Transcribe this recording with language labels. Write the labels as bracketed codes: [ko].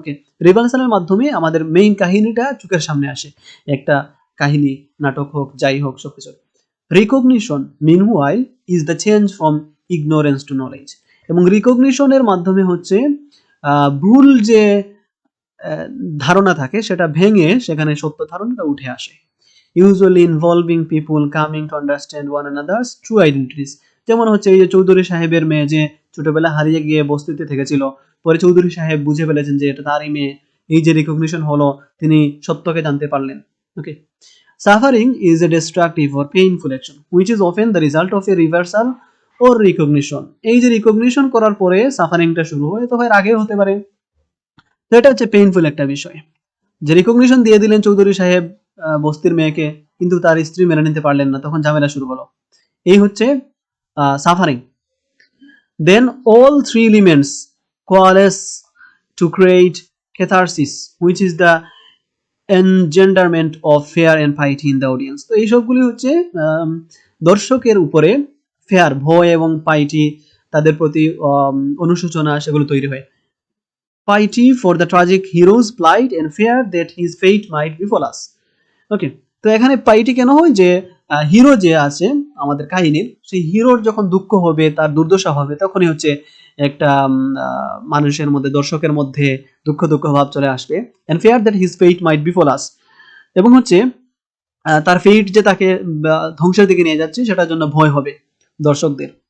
[bn] ওকে, রিভার্সালের মাধ্যমে আমাদের মেইন কাহিনীটা চোখের সামনে আসে, একটা কাহিনী, নাটক হোক, যাই হোক, সবকিছু। Recognition [en] meanwhile is the change from ignorance to knowledge, [bn] এবং রিকগনিশনের মাধ্যমে হচ্ছে ভুল যে ধারণা থাকে সেটা ভেঙে সেখানে সত্য ধারণাটা উঠে আসে। [en] usually involving people coming to understand one another's true identities. [bn] যেমন হচ্ছে এই যে চৌধুরী সাহেবের মেয়ে যে ছোটবেলা হারিয়ে গিয়ে বস্তিতে থেকেছিল, পরে চৌধুরী সাহেব বুঝে ফেলেছেন যে এটা তারই মেয়ে। এই যে রিকগনিশন হলো, তিনি সত্যকে জানতে পারলেন। [en] Okay, suffering is a destructive or painful action which is often the result of a reversal or recognition. [bn] এই যে রিকগনিশন করার পরে সাফারিংটা শুরু হয়, তবে এর আগেও হতে পারে। তো এটা হচ্ছে পেইনফুল একটা বিষয়, যে রিকগনিশন দিয়ে দিলেন চৌধুরী সাহেব বস্তির মেয়েকে, কিন্তু তার স্ত্রী মেনে নিতে পারলেন না, তখন ঝামেলা শুরু হলো। এই হচ্ছে suffering. [en] Then all three elements coalesce to create catharsis which is the engenderment of fear and piety in the audience. [bn] তো এই সবগুলি হচ্ছে দর্শকের উপরে ফেয়ার, ভয় এবং পাইটি, তাদের প্রতি অনুশোচনা, সেগুলো তৈরি হয়। [en] piety for the tragic hero's plight and fear that his fate might befall us. [bn] ওকে, তো এখানে পাইটি কেন হয়, যে হিরো যে আছে আমাদের কাহিনীর, সেই হিরোর যখন দুঃখ হবে, তার দুর্দশা হবে, তখনই হচ্ছে একটা মানুষের মধ্যে, দর্শকের মধ্যে দুঃখ ভাব চলে আসবে। [en] and fear that his fate might befall us, [bn] এবং হচ্ছে তার ফেট যে তাকে ধ্বংসের দিকে নিয়ে যাচ্ছে সেটার জন্য ভয় হবে দর্শকদের।